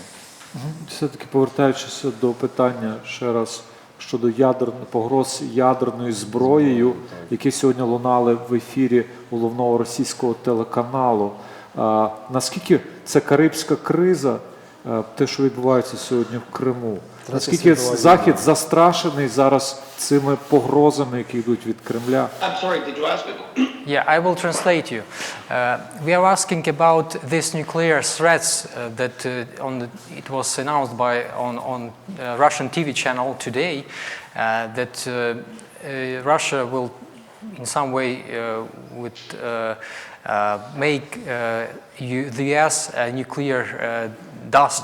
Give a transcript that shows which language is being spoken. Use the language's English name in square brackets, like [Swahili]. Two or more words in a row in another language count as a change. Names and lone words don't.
[Ukrainian] Все-таки повертаючись до питання ще раз щодо погроз ядерною зброєю, які сьогодні лунали в ефірі головного російського телеканалу. Наскільки це карибська криза, те, що відбувається сьогодні в Криму? Наскільки Захід застрашений зараз цими погрозами, які йдуть від Кремля? [English] I'm sorry, did you ask it? Yeah, I will translate you. We are asking about these nuclear threats that it was announced on Russian TV channel today that Russia will in some way would make the US nuclear dust.